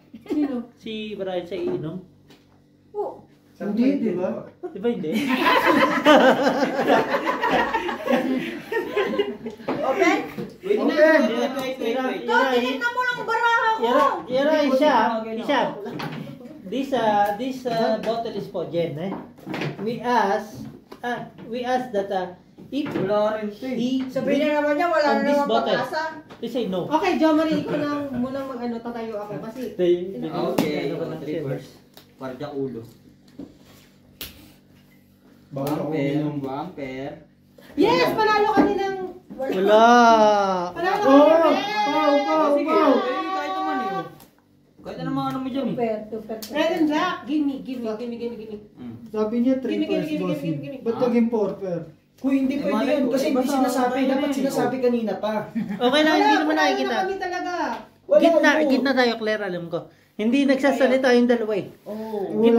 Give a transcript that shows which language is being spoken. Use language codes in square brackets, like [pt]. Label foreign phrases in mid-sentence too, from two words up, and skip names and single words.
[tl] Sino? Si Brian sa iinom? Oh. Hindi, di ba? Di ba hindi? Open? Wait, Okay. Ito, tinignan mo lang baraha ko. Yara, isa. [en] This bottle is for Jen, eh? We ask that if he [tl] Sabihin na naman niya, wala [en] on [tl] na [en] this [tl] naman [en] bottle, [tl] pag-asa. [en] they say no. [tl] Okay, Jo Marie, ikaw na munang mag-ano, tatayo ako kasi [en] Okay, 3 first. [tl] Parang ulo. Bawal ako Bumper, uminom. bumper. Yes! Panalo ka nilang... Wala. Panalo ka Oh! nilang... Pow! Sige, Pow! kahit naman eh. Kahit na naman ano mo dyan eh. [en] Red and black. Give me. [tl] Sabi niya 3 [en] Gimme, first gimme, bossing. gimme, gimme. [tl] Ba't naging 4 pair? Kuy, hindi Eh, pwede malay yun. ko, Kasi eh, hindi basta sinasabi. tayo Dapat na eh, sinasabi kanina pa. Okay lang, hindi naman Panalo nakikita. na kami talaga. Wala Gitna tayo, Claire, alam ko. Hindi nagsasalita yung dalawa eh. Oh. Gitna